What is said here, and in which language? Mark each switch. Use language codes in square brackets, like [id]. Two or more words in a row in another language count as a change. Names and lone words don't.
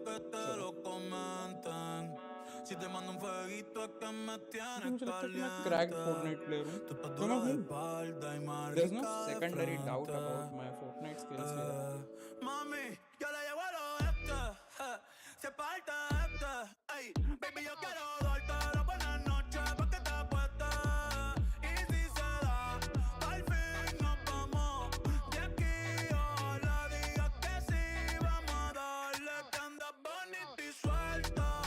[hi] मुझे लगता है कि मैं [en] cracked Fortnite player [hi] हूँ तो मैं हूँ [en] there is no secondary doubt about my Fortnite skills here [es] Mami, yo la llevo al oeste, se parte este, ey, baby yo quiero darte la buena noche pa' que te apuestes, y si se da, al fin nos vamos, de aquí ojalá digas que sí, vamos a darle que andas bonita y suelta,